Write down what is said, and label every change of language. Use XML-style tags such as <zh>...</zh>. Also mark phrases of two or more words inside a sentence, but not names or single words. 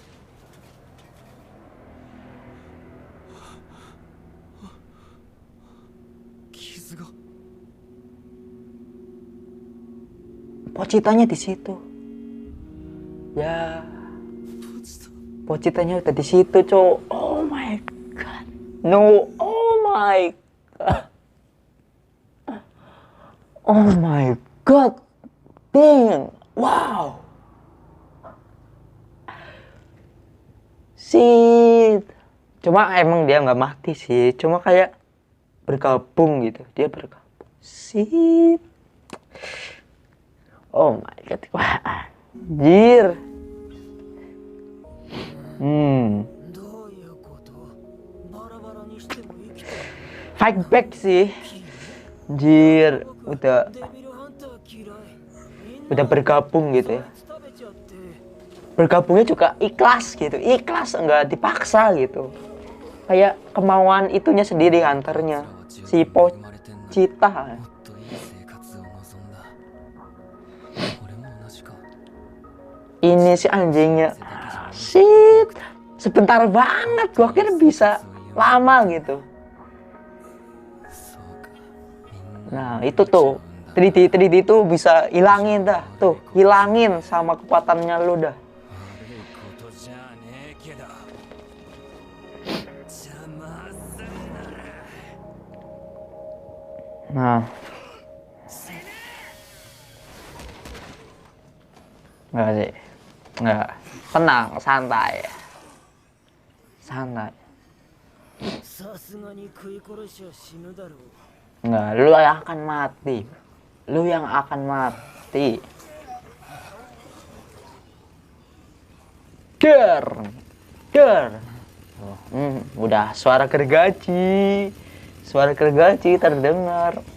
<ja>傷が</ja> <id>Pocitanya di situ. Ya. Pocitanya udah di situ, cowok.</id> <en>Oh my god. No. Oh my god. Oh my god. Dang. Wow. Shit.</en> <id>Cuma emang dia nggak mati sih. Cuma kayak bergabung gitu. Dia bergabung.</id> <en>Shit. Oh my god.</en> <id>Wah. Anjir.</id> <ja>どういうこと？バラバラにしても生きてる。</ja> <en>Fight back</en> <id>sih. Anjir,</id> <ja>デビルハンター嫌い。</ja> <id>udah bergabung gitu ya.</id> <ja>食べちゃって。</ja> <id>Bergabungnya juga ikhlas gitu. Ikhlas, enggak dipaksa gitu. Kayak kemauan itunya sendiri hunternya. Si Pocita.</id> <ja>もっといい生活を望んだ。俺も同じか。</ja> <id>Ini si anjingnya. Shit. Sebentar banget. Gua kira bisa lama gitu.</id> <ja>そうか。みんな</ja> <id>Nah, itu tuh. 3D tuh bisa hilangin dah. Tuh, hilangin sama kekuatannya lu dah.</id> <ja>悪いことじゃねえけど邪魔すんなら</ja> <id>Nah. Enggak sih. Enggak. Tenang, santai. Santai.</id> <ja>さすがに食い殺しは死ぬだろう。</ja> <id>Enggak, lu yang akan mati. Lu yang akan mati. Der. Udah suara gergaji. Suara gergaji terdengar.</id>